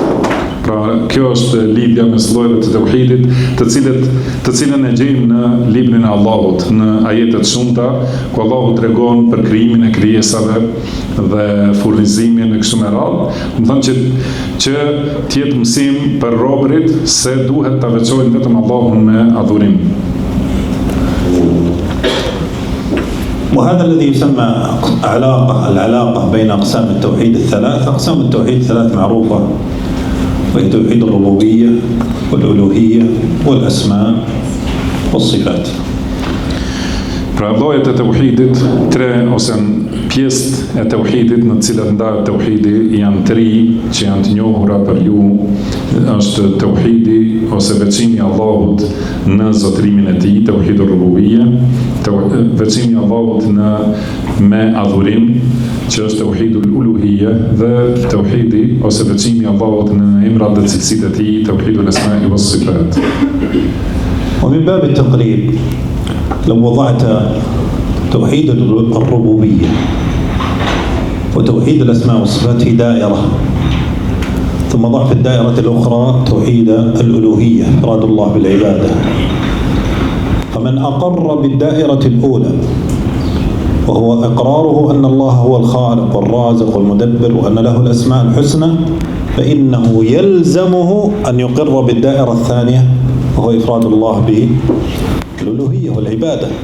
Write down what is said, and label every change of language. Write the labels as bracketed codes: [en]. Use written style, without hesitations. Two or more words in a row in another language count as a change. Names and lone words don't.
[sq] Pra, kjo është lidhja mes llojeve të tauhidit, të cilën e gjejmë në librin e Allahut, në ajetet shumta, ku Allahu tregon për krijimin e krijesave dhe furnizimin e kështu me radhë. Do të thonë që të jetë mësim për robërit se duhet ta veçojnë vetëm Allahun me adhurim. [ar] وهذا الذي يسمى العلاقة بين أقسام التوحيد الثلاث. أقسام التوحيد الثلاث معروفة، وهي توحيد الربوبية والألوهية والأسماء والصفات. [sq] Pra llojet e tauhidit, tre ose pjesë e tauhidit në të cilat ndahet tauhidi janë tri që janë të njohura për ju, është tauhidi ose veçimi i Allahut në zotërimin e tij, [ar] توحيد الربوبية, [sq] veçimi i Allahut me adhurim, që është [ar] توحيد الألوهية, [sq] dhe tauhidi ose veçimi i Allahut në emrat dhe cilësitë e tij, [ar] توحيد الأسماء والصفات. ومن باب التقريب لو وضعت توحيد الربوبية وتوحيد الأسماء والصفات في دائرة، ثم ضع في الدائرة الأخرى توحيد الألوهية، إفراد الله بالعبادة، فمن أقر بالدائرة الأولى وهو إقراره أن الله هو الخالق والرازق والمدبر وأن له الأسماء الحسنى، فإنه يلزمه أن يقر بالدائرة الثانية وهو إفراد الله بالألوهية والعبادة.